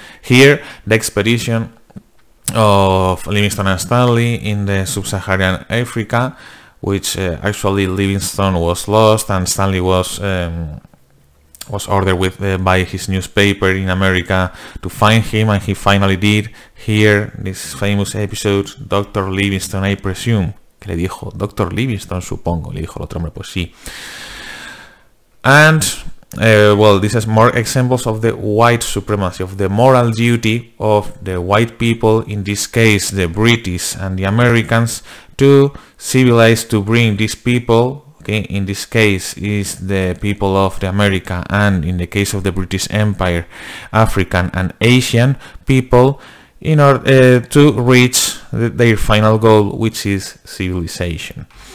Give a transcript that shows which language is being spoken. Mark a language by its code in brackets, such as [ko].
[en] Here, the expedition of Livingstone and Stanley in the sub-Saharan Africa, which actually Livingstone was lost and Stanley was ordered by his newspaper in America to find him, and he finally did. Here, this famous episode, Dr. Livingstone, I presume, [es] que le dijo, [en] Dr. [es] Livingstone, supongo, le dijo el otro hombre, pues sí. [en] And well, this is more examples of the white supremacy, of the moral duty of the white people, in this case the British and the Americans, to civilize, to bring these people, okay, in this case is the people of the America, and in the case of the British Empire, African and Asian people, in order to reach their final goal, which is civilization.